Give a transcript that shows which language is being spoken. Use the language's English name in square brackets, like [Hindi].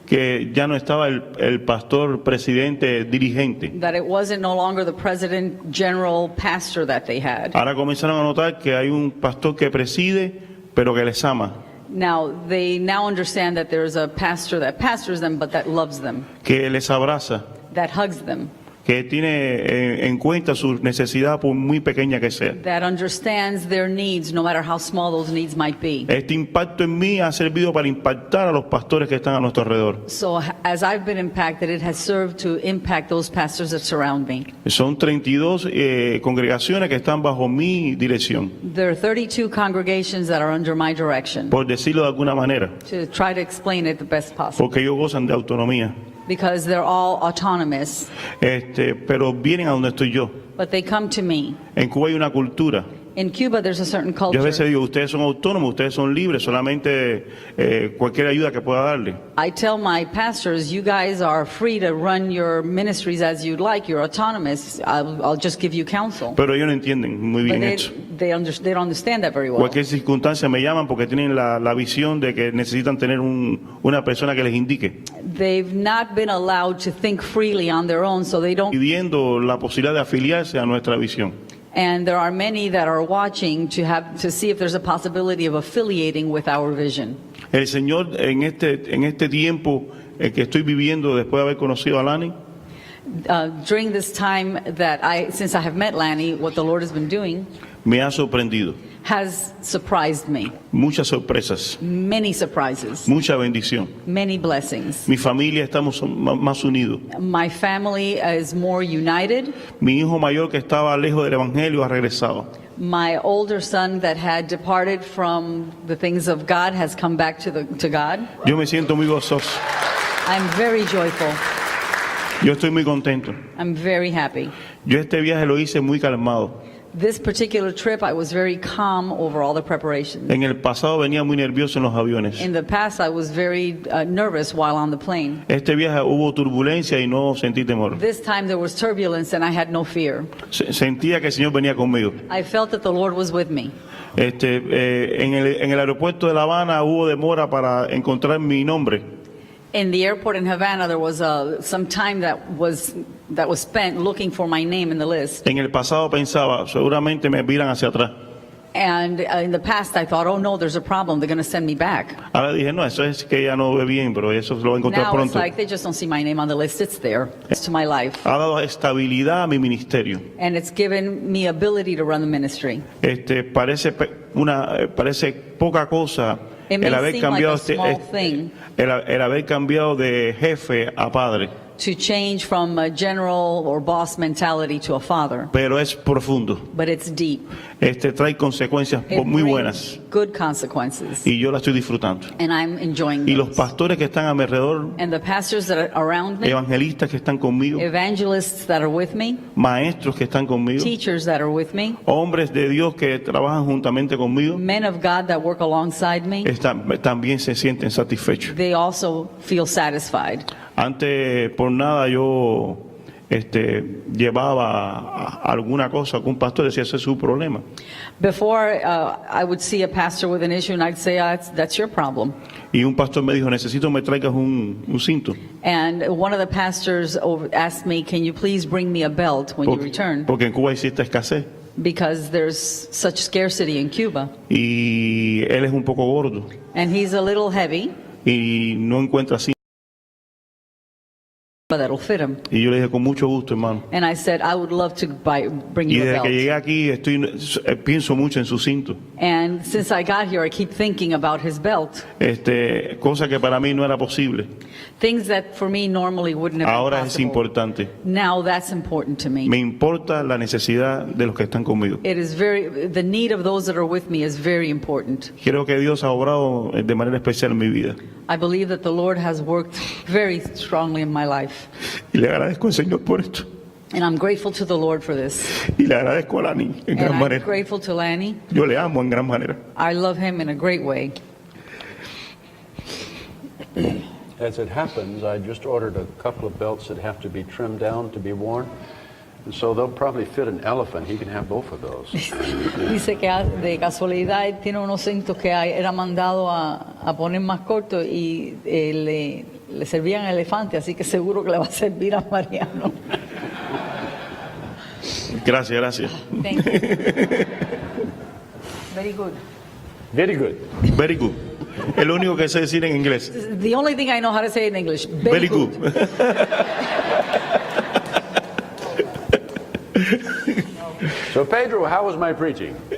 [Spanish] que ya no estaba el pastor presidente dirigente. [English] that it wasn't no longer the president general pastor that they had. [Spanish] Ahora comenzaron a notar que hay un pastor que preside, pero que les ama, [English] Now they now understand that there's a pastor that pastors them but that loves them, [Spanish] que les abraza, [English] that hugs them, [Spanish] que tiene en cuenta su necesidad por muy pequeña que sea. [English] that understands their needs no matter how small those needs might be. [Spanish] Este impacto en mí ha servido para impactar a los pastores que están a nuestro alrededor. [English] So as I've been impacted, it has served to impact those pastors that surround me. [Spanish] Son 32 congregaciones que están bajo mi dirección, [English] There are 32 congregations that are under my direction, [Spanish] por decirlo de alguna manera, [English] to try to explain it the best possible, [Spanish] porque ellos gozan de autonomía. [English] because they're all autonomous, [Spanish] Pero vienen a donde estoy yo. [English] but they come to me. [Spanish] En Cuba hay una cultura. [English] In Cuba, there's a certain [Spanish] Yo a veces [English] culture. [Spanish] digo, ustedes son autónomos, ustedes son libres, solamente cualquier ayuda que pueda darle. [English] I tell my pastors, you guys are free to run your ministries as you'd like. You're autonomous. I'll just give you counsel. [Spanish] Pero ellos no entienden muy [English] But [Spanish] bien eso. [English] they don't understand that very well. [Spanish] Cualquier circunstancia me llaman porque tienen la visión de que necesitan tener una persona que les indique, [English] They've not been allowed to think freely on their own, so they don't. [Spanish] pidiendo la posibilidad de afiliarse a nuestra visión. [English] And there are many that are watching to see if there's a possibility of affiliating with our vision. [Spanish] El Señor en este tiempo que estoy viviendo después de haber conocido a Lani, [English] During this time since I have met Lanny, what the Lord has been doing [Spanish] me ha sorprendido. [English] has surprised me. [Spanish] Muchas sorpresas, [English] Many surprises, [Spanish] mucha bendición. [English] many blessings. [Spanish] Mi familia estamos más unidos. [English] My family is more united. [Spanish] Mi hijo mayor que estaba lejos del Evangelio ha regresado. [English] My older son that had departed from the things of God has come back to God. [Spanish] Yo me siento muy gozoso. [English] I'm very joyful. [Spanish] Yo estoy muy contento. [English] I'm very happy. [Spanish] Yo este viaje lo hice muy calmado. [English] This particular trip, I was very calm over all the preparations. [Spanish] En el pasado venía muy nervioso en los aviones. [English] In the past, I was very nervous while on the plane. [Spanish] Este viaje hubo turbulencia y no sentí temor. [English] This time there was turbulence and I had no fear. [Spanish] Sentía que el Señor venía conmigo. [English] I felt that the Lord was with me. [Spanish] En el aeropuerto de La Habana hubo demora para encontrar mi nombre. [English] In the airport in Havana, there was some time that was spent looking for my name in the list. [Spanish] En el pasado pensaba, seguramente me miran hacia atrás. [English] And in the past, I thought, oh no, there's a problem. They're going to send me back. [Spanish] Ahora dije, no, eso es que ella no ve bien, pero eso lo voy a encontrar [English] Now it's [Spanish] pronto. [English] like they just don't see my name on the list. It's there. It's to my life. [Spanish] Ha dado estabilidad a mi ministerio. [English] And it's given me ability to run the ministry. [Spanish] Parece poca cosa [English] It may [Spanish] el haber [English] seem like [Spanish] cambiado [English] a small thing [Spanish] el haber cambiado de jefe a padre, [English] to change from a general or boss mentality to a father, [Spanish] pero es profundo. [English] but it's deep. [Spanish] Trae consecuencias [English] It [Spanish] muy [English] brings [Spanish] buenas [English] good consequences. [Spanish] y yo la estoy disfrutando. [English] And I'm enjoying [Spanish] Y los [English] those. [Spanish] pastores que están a mi alrededor, [English] And the pastors that are around me, [Spanish] evangelistas que están conmigo, [English] evangelists that are with me, [Spanish] maestros que están conmigo, [English] teachers that are with me, [Spanish] hombres de Dios que trabajan juntamente conmigo, [English] men of God that work alongside me, [Spanish] también se sienten satisfechos. [English] they also feel satisfied. [Spanish] Antes, por nada, yo llevaba alguna cosa con un pastor, decía, ese es su problema. [English] Before, I would see a pastor with an issue and I'd say, that's your problem. [Spanish] Y un pastor me dijo, necesito me traigas un cinto. [English] And one of the pastors asked me, can you please bring me a belt when you return? [Spanish] Porque en Cuba existe escasez. [English] Because there's such scarcity in Cuba. [Spanish] Y él es un poco gordo [English] And he's a little heavy, [Spanish] y no encuentra cinto. [English] chupa that'll fit him. [Spanish] Y yo le dije, con mucho gusto, hermano. [English] And I said, I would love to bring [Spanish] Y [English] you a [Spanish] desde que llegué [English] belt. [Spanish] aquí pienso mucho en su cinto. [English] And since I got here, I keep thinking about his belt. [Spanish] Cosa que para mí no era posible. [English] Things that for me normally wouldn't have been [Spanish] Ahora es [English] possible. [Spanish] importante. [English] Now that's important to me. [Spanish] Me importa la necesidad de los que están conmigo. [English] It is the need of those that are with me is very important. [Spanish] Creo que Dios ha obrado de manera especial en mi vida. [English] I believe that the Lord has worked very strongly in my life. [Spanish] Y le agradezco al Señor por esto. [English] And I'm grateful to the Lord for this. [Spanish] Y le agradezco a Lani en gran [English] And I'm [Spanish] manera. [English] grateful to Lanny. [Spanish] Yo le amo en gran manera. [English] I love him in a great way. As it happens, I just ordered a couple of belts that have to be trimmed down to be worn. And so they'll probably fit an elephant. He can have both of those. [Spanish] Dice que de casualidad él tiene unos cintos que era mandado a poner más cortos y le servían elefante, así que seguro que le va a servir a Mariano. Gracias, gracias. [English] Thank you. Very good. Very good. Very good. [Spanish] Es lo único que sé decir en inglés. [English] The only thing I know how to say in English. Very good. So, Pedro, how was my preaching?